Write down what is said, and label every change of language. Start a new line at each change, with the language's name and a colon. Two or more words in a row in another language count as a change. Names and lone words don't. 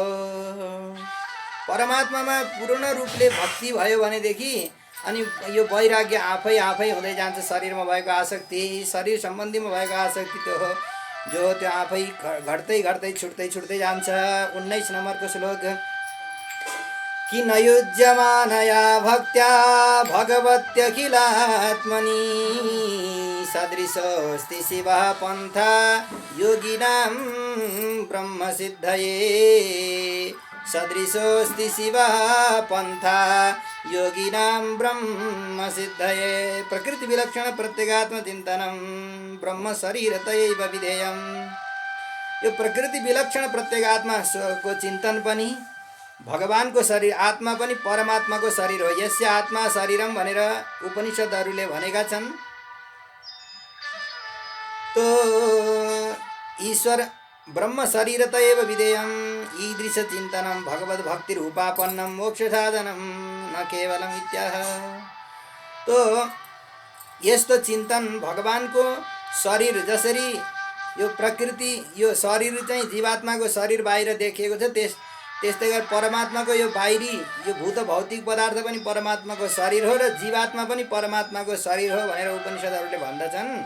Nepali: परमात्मामा पूर्ण रूपले भक्ति भयो भनेदेखि अनि यो वैराग्य आफै हुँदै जान्छ। शरीरमा भएको आसक्ति, शरीर सम्बन्धीमा भएको आसक्ति त्यो हो जो त्यो आफै घट्दै घट्दै छुट्दै जान्छ। 19 नम्बरको श्लोक, कि
Sanskrit: नयुज्यमानया भक्त्या भगवत्यखिलात्मनि, सदृशोऽस्ति शिवः पन्था योगिनां ब्रह्मसिद्धये, सदृशोऽस्ति शिवः पन्था योगिनां ब्रह्मसिद्धये। प्रकृति विलक्षण प्रत्यगात्म चिन्तनं ब्रह्म शरीरतयैव विधेयम्।
Nepali: यो प्रकृति विलक्षण प्रत्यगात्मा को चिन्तन पनि भगवानको शरीर, आत्मा पनि परमात्माको शरीर हो।
Sanskrit: यस्य आत्मा शरीरम
Nepali: भनेर उपनिषदहरूले भनेका छन्।
Sanskrit: तो ईश्वर ब्रह्म शरीरतयैव विधेयम्, ईदृश चिन्तनं भगवद् भक्तिरूपापन्नं मोक्ष साधनं न केवलम् इत्याह।
Nepali: तो यस्तो चिन्तन भगवानको शरीर, जसरी यो प्रकृति यो शरीर चाहिँ जीवात्माको शरीर बाहिर देखिएको छ, त्यस्तै गरी परमात्माको यो बाहिरी यो भूत भौतिक पदार्थ पनि परमात्माको शरीर हो र जीवात्मा पनि परमात्माको शरीर हो भनेर उपनिषदहरूले भन्दछन्।